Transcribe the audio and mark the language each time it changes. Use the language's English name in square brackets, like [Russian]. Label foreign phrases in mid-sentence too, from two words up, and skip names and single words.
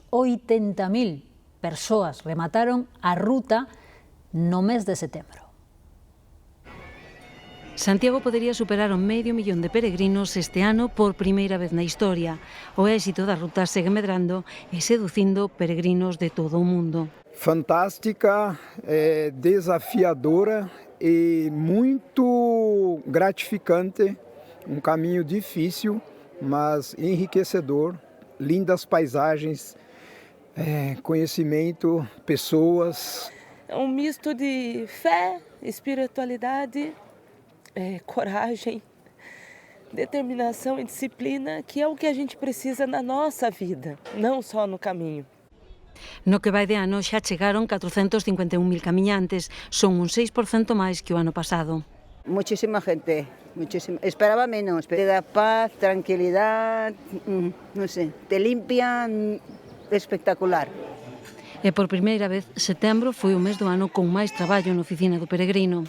[Galician] 80.000 persoas remataron a ruta no mes de setembro. Santiago podería superar o 500.000 de peregrinos este ano por primeira vez na historia. O éxito da ruta segue medrando e seducindo peregrinos de todo o mundo. [Portuguese] Fantástica, desafiadora e muito gratificante. Um caminho difícil, mas enriquecedor, lindas paisagens, conhecimento, pessoas. É um misto de fé, espiritualidade, coragem, determinação e disciplina, que é o que a gente precisa na nossa vida, não só no caminho. [Galician] No que vai de ano xa chegaron 451.000 camiñantes, son un 6% máis que o ano pasado. [Spanish] Muchísima gente, esperaba menos, te da paz, tranquilidad, te limpia, espectacular. [Galician] E por primeira vez, setembro foi o mes do ano con máis traballo na oficina do peregrino.